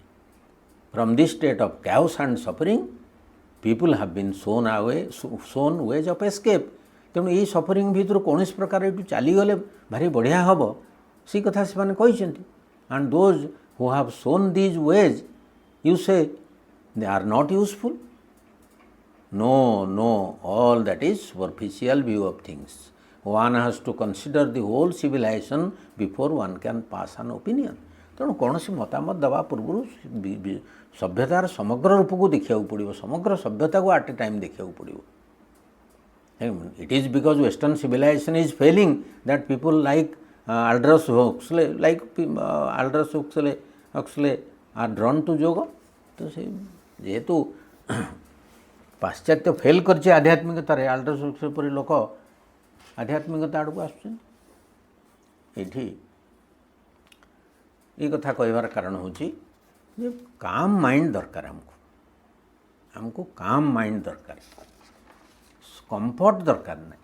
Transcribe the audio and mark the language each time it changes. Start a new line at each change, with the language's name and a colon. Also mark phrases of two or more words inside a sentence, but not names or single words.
English: from this state of chaos and suffering people have been shown ways of escape.
Odia: ତେଣୁ ଏଇ ସଫରିଂ ଭିତରୁ କୌଣସି ପ୍ରକାର ଏଠୁ ଚାଲିଗଲେ ଭାରି ବଢ଼ିଆ ହେବ, ସେଇ କଥା ସେମାନେ କହିଛନ୍ତି।
English: and those who have shown these ways you say they are not useful. No, all that is superficial view of things. One has to consider the whole civilization before one can pass an opinion.
Odia: ତେଣୁ କୌଣସି ମତାମତ ଦେବା ପୂର୍ବରୁ ସଭ୍ୟତାର ସମଗ୍ର ରୂପକୁ ଦେଖିବାକୁ ପଡ଼ିବ, ସମଗ୍ର ସଭ୍ୟତାକୁ
English: at a time
Odia: ଦେଖିବାକୁ ପଡ଼ିବ।
English: It is because Western civilization is failing that people like Aldous Huxley are drawn to yoga.
Odia: ତ ସେ ଯେହେତୁ ପାଶ୍ଚାତ୍ୟ ଫେଲ୍ କରିছে ଆଧ୍ୟାତ୍ମିକତାରେ, ଆଲ୍ଡସ୍ ହୁକ୍ସଲେ ପରି ଲୋକ ଆଧ୍ୟାତ୍ମିକତା ଆଡ଼କୁ ଆସୁଛନ୍ତି। ଏଇଠି ଏଇ କଥା କହିବାର କାରଣ ହେଉଛି ଯେ
English: calm mind
Odia: ଦରକାର ଆମକୁ
English: calm mind
Odia: ଦରକାର, କମ୍ଫର୍ଟ ଦରକାର ନାହିଁ।